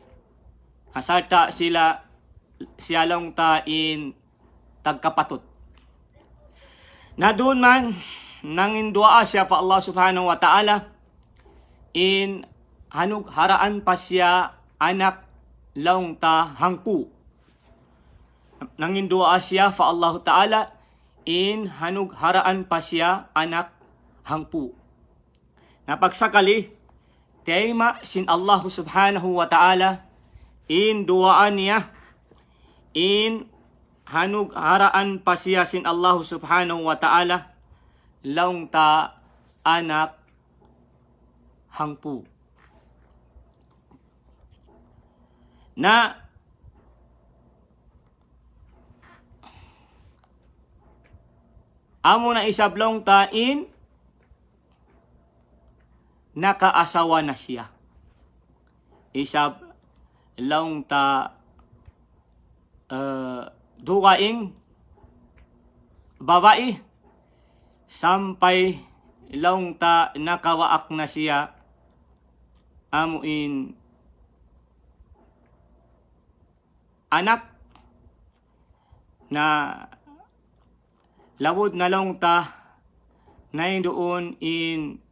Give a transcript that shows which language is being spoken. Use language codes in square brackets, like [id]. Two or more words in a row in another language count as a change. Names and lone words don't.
[tsg] Asarta siya lang ta in tagkapatot. Na doon man nangin dua siya pa Allah [ar] سبحانه وتعالى [tsg] in hanug haraan pa siya anak laung ta hangku. Nangin dua siya fa Allah ta'ala in hanug haraan pa siya anak hangpu. Napagsakali tema sin Allah [ar] سبحانه وتعالى [tsg] in duaan niya in hanug haraan pa siya sin Allah [ar] سبحانه وتعالى [tsg] laung ta anak hangpu. Na amo na isablong ta in nakaasawa na siya. Isab laung ta dugaing babae sampay laung ta nakawaak na siya amuin anak na lawod na laung ta na doon in